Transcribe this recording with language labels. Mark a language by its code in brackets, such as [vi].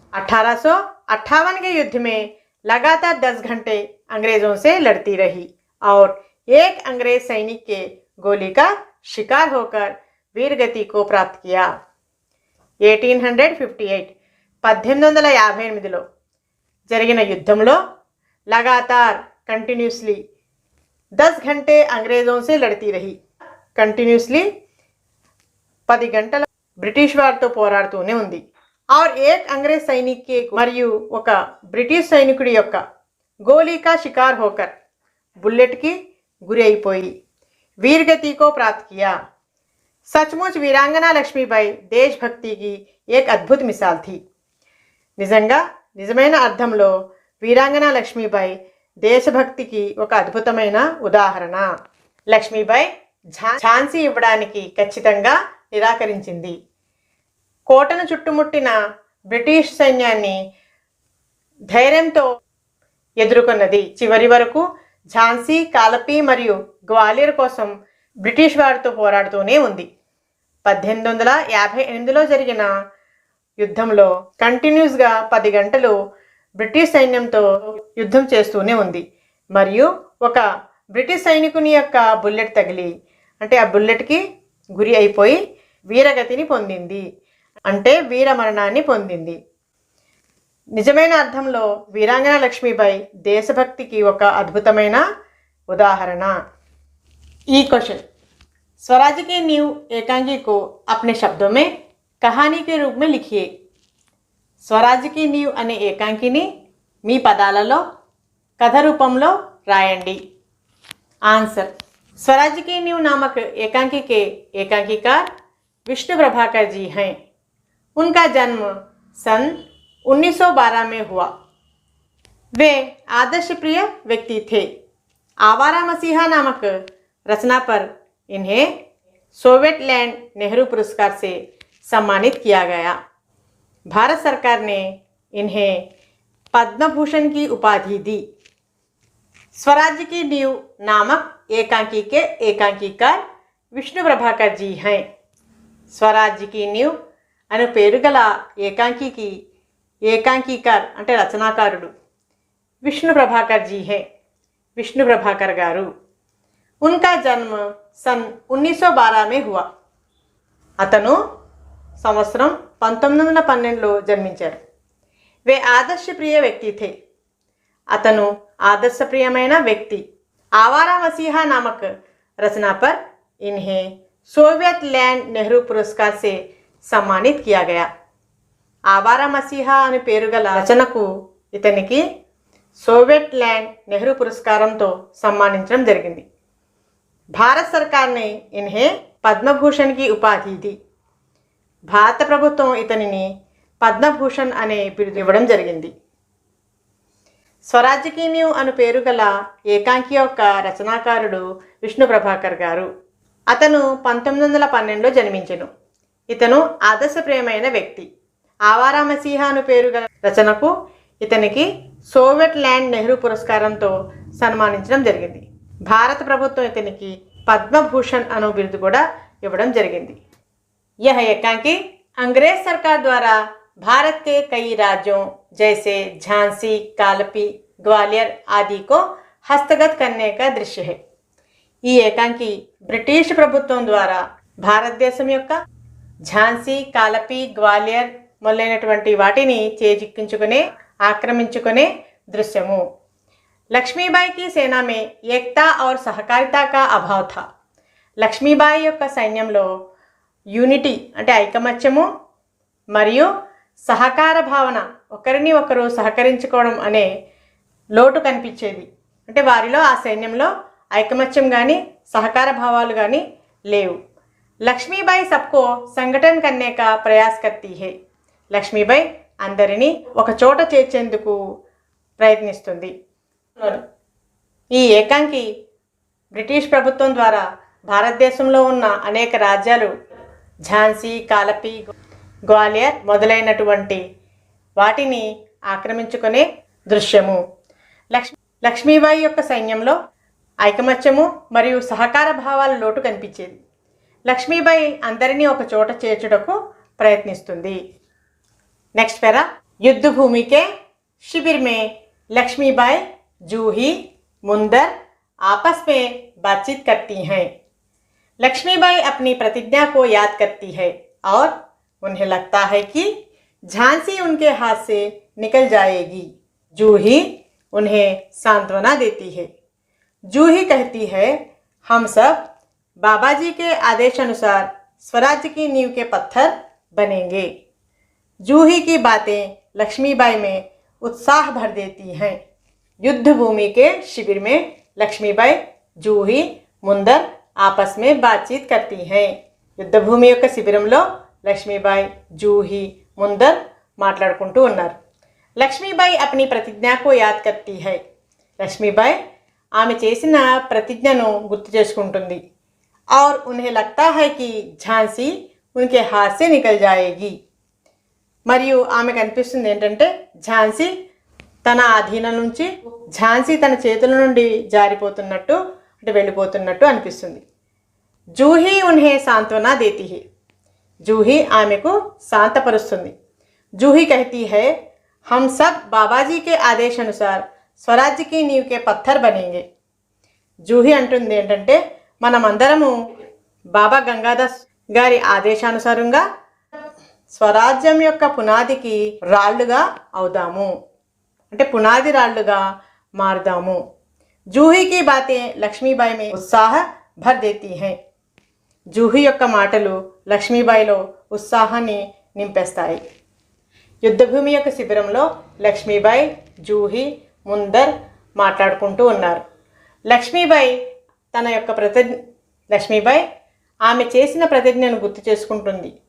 [hi] 1858 के युद्ध में लगातार 10 घंटे अंग्रेजों से लड़ती रही और एक अंग्रेज सैनिक के गोली का शिकार होकर वीरगति को प्राप्त किया। [te] 1858 1858లో జరిగిన యుద్ధంలో [hi] लगातार कंटिन्यूसली 10 घंटे अंग्रेजों से लड़ती रही। [te] कंटिन्यूसली 10 గంటల బ్రిటిష్ వారితో పోరాడుతూనే ఉంది। [hi] और एक अंग्रेज सैनिक के [te] మరియు ఒక బ్రిటిష్ సైనికుడి యొక్క [hi] గోలీ కా షికార్ హోకర్ [te] బుల్లెట్ కి గురి అయిపోయి [hi] वीरगति को प्राप्त किया। सचमुच वीरांगना लक्ष्मीबाई देशभक्ति की एक अद्भुत मिसाल थी। [te] నిజంగా నిజమైన అర్థంలో వీరాంగన లక్ష్మీబాయి దేశభక్తికి ఒక అద్భుతమైన ఉదాహరణ। లక్ష్మీబాయి ఝాన్సీ ఇవ్వడానికి ఖచ్చితంగా నిరాకరించింది। కోటను చుట్టుముట్టిన బ్రిటిష్ సైన్యాన్ని ధైర్యంతో ఎదుర్కొన్నది। చివరి వరకు ఝాన్సీ, కాలపి మరియు గ్వాలియర్ కోసం బ్రిటిష్ వారితో పోరాడుతూనే ఉంది। 1858లో జరిగిన యుద్ధంలో కంటిన్యూస్గా 10 గంటలు బ్రిటిష్ సైన్యంతో యుద్ధం చేస్తూనే ఉంది మరియు ఒక బ్రిటిష్ సైనికుని యొక్క బుల్లెట్ తగిలి అంటే ఆ బుల్లెట్కి గురి అయిపోయి వీరగతిని పొందింది అంటే వీరమరణాన్ని పొందింది. నిజమైన అర్థంలో [hi] वीरांगना लक्ष्मीबाई [te] దేశభక్తికి ఒక అద్భుతమైన उदाहरण। [hi] ई क्वेश्चन, स्वराज की नींव एकांकी को अपने शब्दों में कहानी के रूप में लिखिए। [te] స్వరాజ్ की नींव అనే ఏకాంకిని మీ పదాలలో కథ రూపంలో రాయండి। [hi] आंसर, स्वराज की नींव नामक एकांकी के एकांकीकार विष्णु प्रभाकर जी हैं। उनका जन्म सन 1912 में हुआ। वे आदर्श प्रिय व्यक्ति थे। आवारा मसीहा नामक रचना पर इन्हें सोवियत लैंड नेहरू पुरस्कार से सम्मानित किया गया। भारत सरकार ने इन्हें पद्म भूषण की उपाधि दी। स्वराज की नींव नामक एकांकी के एकांकीकार विष्णु प्रभाकर जी हैं। [te] स्वराज की नींव అను పేరు గల ఏకాంకికి ఏకాంకీకార్ అంటే రచనాకారుడు విష్ణు ప్రభాకర్ జీ హే, విష్ణు ప్రభాకర్ గారు। [hi] उनका जन्म सन 1912 में हुआ। [te] అతను సంవత్సరం 1912లో జన్మించారు। [hi] वे आदर्श प्रिय व्यक्ति थे। [te] అతను ఆదర్శప్రియమైన వ్యక్తి। [hi] आवारा मसीहा नामक रचना पर इन्हें सोवियत लैंड नेहरू पुरस्कार से सम्मानित किया गया। [te] आवारा मसीहा అనే పేరు గల రచనకు ఇతనికి सोवियत लैंड नेहरू పురస్కారంతో సన్మానించడం జరిగింది। [hi] भारत सरकार ने इन्हें పద్మభూషణ్ की उपाधि दी। [te] భారత ప్రభుత్వం ఇతనిని పద్మభూషణ్ అనే బిరుదు ఇవ్వడం జరిగింది। స్వరాజ్ की नींव అను పేరు గల ఏకాంకి యొక్క రచనాకారుడు విష్ణు ప్రభాకర్ గారు। అతను 1912లో జన్మించెను। ఇతను ఆదర్శప్రియమైన వ్యక్తి। ఆవారా మసీహా అను పేరు గల రచనకు ఇతనికి సోవియట్ ల్యాండ్ నెహ్రూ పురస్కారంతో సన్మానించడం జరిగింది। భారత ప్రభుత్వం ఇతనికి పద్మభూషణ్ అను బిరుదు కూడా ఇవ్వడం జరిగింది। [hi] यह एकांकी अंग्रेज सरकार द्वारा भारत के कई राज्यों जैसे झांसी, कालपी, ग्वालियर आदि को हस्तगत करने का दृश्य है। [te] ఈ ఏకాంకి బ్రిటిష్ ప్రభుత్వం ద్వారా భారతదేశం యొక్క ఝాన్సీ, కాలపి, గ్వాలియర్ మొదలైనటువంటి వాటిని చేజిక్కించుకునే ఆక్రమించుకునే దృశ్యము। [hi] లక్ష్మీబాయి की सेना में एकता और सहकारिता का अभाव था। [te] లక్ష్మీబాయి యొక్క సైన్యంలో యూనిటీ అంటే ఐకమత్యము మరియు సహకార భావన, ఒకరిని ఒకరు సహకరించుకోవడం అనే లోటు కనిపించేది। అంటే వారిలో ఆ సైన్యంలో ఐకమత్యం కానీ సహకార భావాలు కానీ లేవు। లక్ష్మీబాయి सबको संगठन करने का प्रयास करती है। లక్ష్మీబాయి అందరినీ ఒక చోట చేర్చేందుకు ప్రయత్నిస్తుంది। ఈ ఏకాంకి బ్రిటిష్ ప్రభుత్వం ద్వారా భారతదేశంలో ఉన్న అనేక రాజ్యాలు ఝాన్సీ, కాలపి, గ్వాలియర్ మొదలైనటువంటి వాటిని ఆక్రమించుకునే దృశ్యము। లక్ష్మీబాయి యొక్క సైన్యంలో ఐకమత్యము మరియు సహకార భావాల లోటు కనిపించేది। లక్ష్మీబాయి అందరినీ ఒక చోట చేర్చుటకు ప్రయత్నిస్తుంది। [hi] नेक्स्ट पैरा, युद्ध भूमि के शिविर में लक्ष्मीबाई, जूही, मुंदर आपस में बातचीत करती हैं। लक्ष्मीबाई अपनी प्रतिज्ञा को याद करती है और उन्हें लगता है कि झांसी उनके हाथ से निकल जाएगी। जूही उन्हें सांत्वना देती है। जूही कहती है, हम सब बाबा जी के आदेशानुसार स्वराज की नींव के पत्थर बनेंगे। जूही की बातें लक्ष्मीबाई में उत्साह भर देती हैं। युद्ध भूमि के शिविर में लक्ष्मीबाई, जूही, मुंदर आपस में बातचीत करती हैं। [te] युद्ध भूमि యొక్క శిబిరంలో లక్ష్మీబాయి, జూహీ, ముందర్ మాట్లాడుకుంటూ ఉన్నారు। [hi] లక్ష్మీబాయి अपनी प्रतिज्ञा को याद करती है। [te] లక్ష్మీబాయి ఆమె చేసిన ప్రతిజ్ఞను గుర్తు చేసుకుంటుంది। [hi] और उन्हें लगता है कि झांसी उनके हाथ से निकल जाएगी। [te] మరియు ఆమెకు అనిపిస్తుంది ఏంటంటే ఝాన్సీ తన ఆధీనం నుంచి, ఝాన్సీ తన చేతుల నుండి జారిపోతున్నట్టు అంటే వెళ్ళిపోతున్నట్టు అనిపిస్తుంది। [hi] జూహీ ఉన్హే సాంత్వనా దేతి హై। [te] జూహీ ఆమెకు శాంతపరుస్తుంది। [hi] జూహీ कहती है, हम सब बाबाजी के आदेशानुसार स्वराज की नींव के पत्थर बनेंगे। [te] జూహీ అంటుంది ఏంటంటే మనమందరము బాబా గంగాదాస్ గారి ఆదేశానుసారంగా స్వరాజ్యం యొక్క పునాదికి రాళ్లుగా అవుదాము, అంటే పునాది రాళ్లుగా మారుదాము. [hi] జూహీ की बातें లక్ష్మీబాయి में उत्साह भर देती हैं. [te] జూహీ యొక్క మాటలు లక్ష్మీబాయిలో ఉత్సాహాన్ని నింపేస్తాయి. యుద్ధభూమి యొక్క శిబిరంలో లక్ష్మీబాయి, జూహీ, ముందర్ మాట్లాడుకుంటూ ఉన్నారు. లక్ష్మీబాయి ఆమె చేసిన ప్రతిజ్ఞను గుర్తు చేసుకుంటుంది.